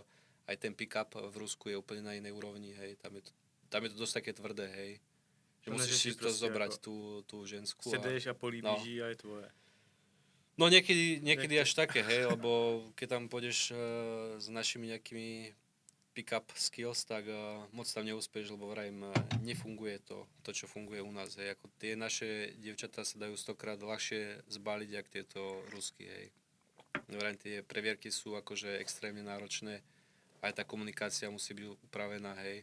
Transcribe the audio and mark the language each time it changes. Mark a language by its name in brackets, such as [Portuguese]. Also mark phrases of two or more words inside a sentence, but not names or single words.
[Slovak] Aj ten pick-up v Rusku je úplne na inej úrovni, hej, tam je to dosť také tvrdé, hej. Že To musíš si [Czech] neřešíš to prostě [Slovak] zobrať, [Czech] jako- [Slovak] tú ženskú. [Czech] Sedeš a políbíš no. jí a je tvoje. [Slovak] No niekedy až také, hej, lebo keď tam pôjdeš s našimi nejakými [English] pick-up skills, [Slovak] tak moc tam neúspeš, lebo vrajím, nefunguje to, čo funguje u nás, hej. Ako tie naše dievčatá sa dajú 100-krát ľahšie zbaliť, jak tieto rusky, hej. Vrajím, tie previerky sú akože extrémne náročné, aj tá komunikácia musí byť upravená, hej.